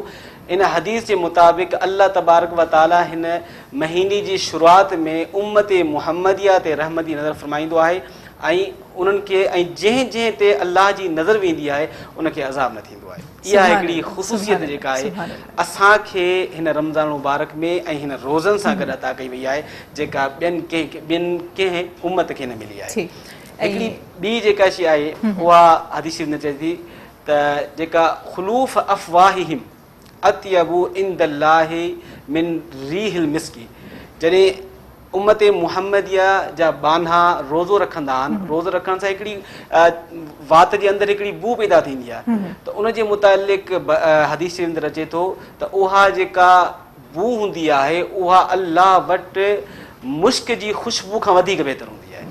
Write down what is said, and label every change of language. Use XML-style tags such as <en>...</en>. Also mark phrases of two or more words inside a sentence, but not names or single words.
<sd>इन हदीस जे मुताबिक़</sd> <ar>الله تبارك وتعالى</ar> <sd>हिन महीने जी शुरूआत में उम्मत मुहम्मदिया ते रहमत जी नज़र फरमाईंदो आहे ऐं उन्हनि खे ऐं जंहिं ते अल्लाह जी नज़र वेंदी आहे उनखे अज़ाब न थींदो आहे। इहा हिकिड़ी ख़ुसूसियत जेका आहे असांखे हिन रमज़ान मुबारक में ऐं हिन रोज़नि सां गॾु अता कई वई आहे, जेका ॿियनि कंहिं उम्मत खे न मिली आहे। हिकिड़ी ॿी जेका शइ आहे उहा हदीस में चए थी त जेका</sd> <ar>خلوف أفواههم أطيب عند الله من ريح المسك,</ar> <sd>जॾहिं उम्मत मुहम्मदिया जा बाना रोज़ो रखंदा आहिनि, रोज़ो रखण सां हिकिड़ी वात जे अंदरि हिकिड़ी बू पैदा थींदी आहे, त उन जे मुतालिक़ हदीस जे अंदरि अचे थो त उहा जेका बू हूंदी आहे उहा अल्लाह वटि मुश्क जी ख़ुशबू खां वधीक बहितर हूंदी आहे।</sd>